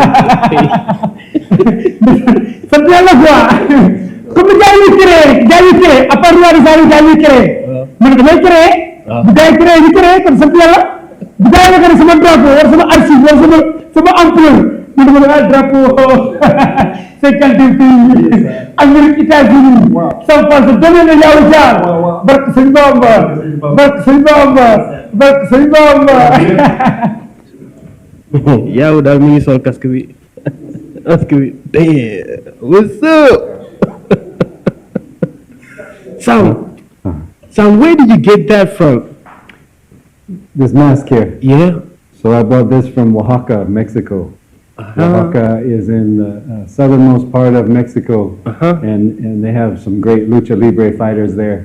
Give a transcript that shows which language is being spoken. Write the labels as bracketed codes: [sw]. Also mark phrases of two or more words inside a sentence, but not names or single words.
[wo] sant yàlla quoi comme gaa yi créé [fr] à part roi des arènes [wo] gaa yi créé man damay créé bu gaa yi créé ñu créé kon sant yàlla bu gaa yi nekk sama drapeau war sama archive war sama ampleur mu dama ne [fr] drapeau 52 pays Amérique États-Unis [wo] Sam Fall sa domaine la Yawou Diaal barke sëñ Bamba barke sëñ Bamba barke sëñ Bamba Yawou daal mi ngi sol casque bi [en] That's good. Damn. What's up? Sam, where did you get that from? This mask here. Yeah. So I bought this from Oaxaca, Mexico. Oaxaca is in the southernmost part of Mexico, and they have some great lucha libre fighters there.